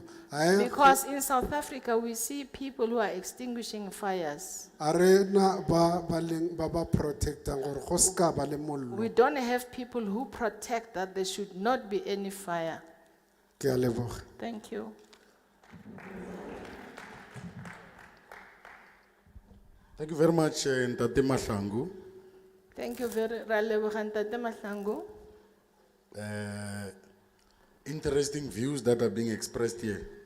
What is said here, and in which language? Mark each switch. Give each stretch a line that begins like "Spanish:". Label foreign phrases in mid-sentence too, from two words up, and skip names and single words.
English: Because in South Africa, we see people who are extinguishing fires.
Northern Sotho: A re na ba ba protectang gore go ska ba le mollo.
English: We don't have people who protect that there should not be any fire.
Northern Sotho: Ke a leboga.
English: Thank you. Thank you very much, Ntate Mahlangu. Thank you very much. Interesting views that are being expressed here.